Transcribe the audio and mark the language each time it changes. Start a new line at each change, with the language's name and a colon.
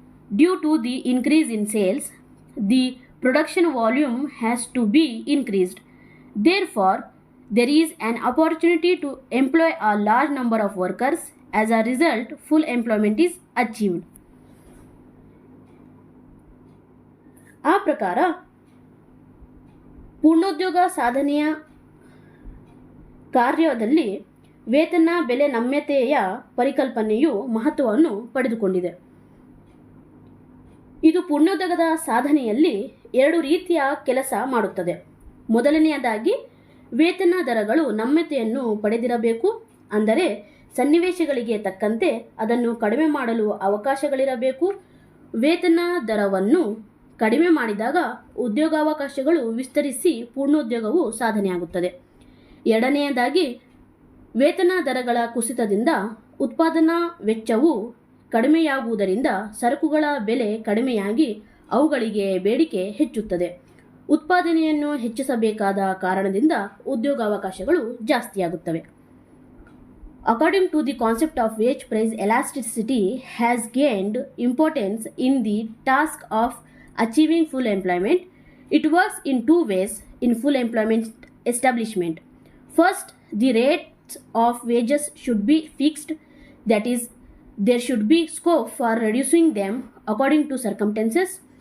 English: Due to the increase in sales, the production volume has to be increased. Therefore, there is an opportunity to employ a large number of workers. As a result, full employment is achieved.
Kannada: ಆ ಪ್ರಕಾರ ಪೂರ್ಣೋದ್ಯೋಗ ಸಾಧನೆಯ ಕಾರ್ಯದಲ್ಲಿ ವೇತನ ಬೆಲೆ ನಮ್ಯತೆಯ ಪರಿಕಲ್ಪನೆಯು ಮಹತ್ವವನ್ನು ಪಡೆದುಕೊಂಡಿದೆ. ಇದು ಪೂರ್ಣೋದ್ಯೋಗದ ಸಾಧನೆಯಲ್ಲಿ 2 ರೀತಿಯ ಕೆಲಸ ಮಾಡುತ್ತದೆ. ಮೊದಲನೆಯದಾಗಿ ವೇತನ ದರಗಳು ನಮ್ಯತೆಯನ್ನು ಪಡೆದಿರಬೇಕು. ಅಂದರೆ ಸನ್ನಿವೇಶಗಳಿಗೆ ತಕ್ಕಂತೆ ಅದನ್ನು ಕಡಿಮೆ ಮಾಡಲು ಅವಕಾಶಗಳಿರಬೇಕು. ವೇತನ ದರವನ್ನು ಕಡಿಮೆ ಮಾಡಿದಾಗ ಉದ್ಯೋಗಾವಕಾಶಗಳು ವಿಸ್ತರಿಸಿ ಪೂರ್ಣೋದ್ಯೋಗವು ಸಾಧನೆಯಾಗುತ್ತದೆ. ಎರಡನೆಯದಾಗಿ ವೇತನ ದರಗಳ ಕುಸಿತದಿಂದ ಉತ್ಪಾದನಾ ವೆಚ್ಚವು ಕಡಿಮೆಯಾಗುವುದರಿಂದ ಸರಕುಗಳ ಬೆಲೆ ಕಡಿಮೆಯಾಗಿ ಅವುಗಳಿಗೆ ಬೇಡಿಕೆ ಹೆಚ್ಚುತ್ತದೆ. ಉತ್ಪಾದನೆಯನ್ನು ಹೆಚ್ಚಿಸಬೇಕಾದ ಕಾರಣದಿಂದ ಉದ್ಯೋಗಾವಕಾಶಗಳು ಜಾಸ್ತಿಯಾಗುತ್ತವೆ.
English: According to the concept of wage price elasticity has gained importance in the task of achieving full employment. It works in 2 ways in full employment establishment. First, the rates of wages should be fixed, that is, there should be scope for reducing them according to circumstances.